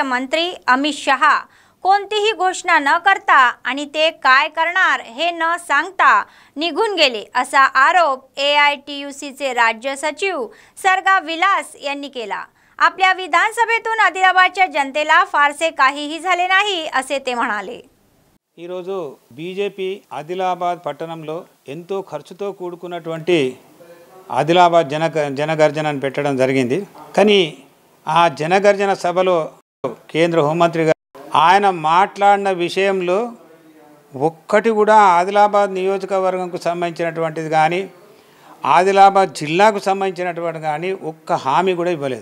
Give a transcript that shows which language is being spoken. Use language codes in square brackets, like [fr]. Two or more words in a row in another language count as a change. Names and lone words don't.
[mr] मंत्री अमित शहा कोणतीही घोषणा न करता आणि ते काय करणार हे न सांगता निघून गेले असा आरोप AITUCचे राज्य सचिव सरगा विलास यांनी केला. आपल्या विधानसभेतून आदिलाबादच्या जनतेला फारसे काहीही झाले नाही असे ते म्हणाले. [te] ఈ రోజు బీజేపీ ఆదిలాబాద్ పట్టణంలో ఎంతో ఖర్చుతో కూడుకున్నటువంటి ఆదిలాబాద్ జనగర్జనను పెట్టడం జరిగింది. కానీ ఆ జనగర్జన సభలో కేంద్ర హోంమంత్రి గారు ఆయన మాట్లాడిన విషయంలో ఒక్కటి కూడా ఆదిలాబాద్ నియోజకవర్గంకు సంబంధించినటువంటిది కానీ ఆదిలాబాద్ జిల్లాకు సంబంధించినటువంటి కానీ ఒక్క హామీ కూడా ఇవ్వలేదు.